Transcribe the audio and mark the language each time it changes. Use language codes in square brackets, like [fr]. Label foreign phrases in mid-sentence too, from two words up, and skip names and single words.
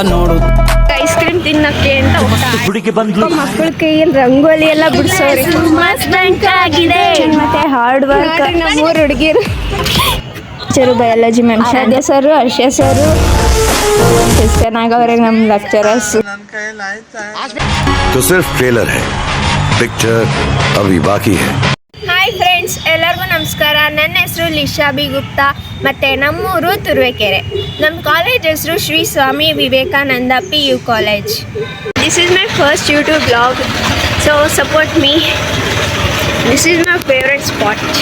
[kn] ಐಸ್ ಕ್ರೀಮ್ ತಿನ್ನಕ್ಕೆ ಅಂತ ಮಕ್ಕಳ ಕೈಯಲ್ಲಿ ರಂಗೋಲಿ ಎಲ್ಲ ಬಿಡಿಸೋರಿ ಆಗಿದೆ. ಮತ್ತೆ [en] hard work [kn] ನಮ್ಮೂರು ಹುಡುಗಿರು [en] biology ma'am [kn] ಶ್ರದ್ಧಾ ಸರ್, ಹರ್ಷ ಸರ್ ಎಷ್ಟು ಚೆನ್ನಾಗವ್ರೆ ನಮ್ಮ ಲೆಕ್ಚರರ್ಸ್. [hi] तो सिर्फ ट्रेलर है, पिक्चर अभी बाकी है. [en] hi friends, [kn] ಎಲ್ಲರಿಗೂ ನಮಸ್ಕಾರ. ನನ್ನ ಹೆಸರು ಲಿಶಾಬಿ ಗುಪ್ತಾ ಮತ್ತು ನಮ್ಮೂರು ತುರುವೇಕೆರೆ. ನಮ್ಮ ಕಾಲೇಜ್ ಹೆಸರು ಶ್ರೀ ಸ್ವಾಮಿ ವಿವೇಕಾನಂದ PU ಕಾಲೇಜ್. [en] this is my first YouTube blog, so support me. this is my favourite spot.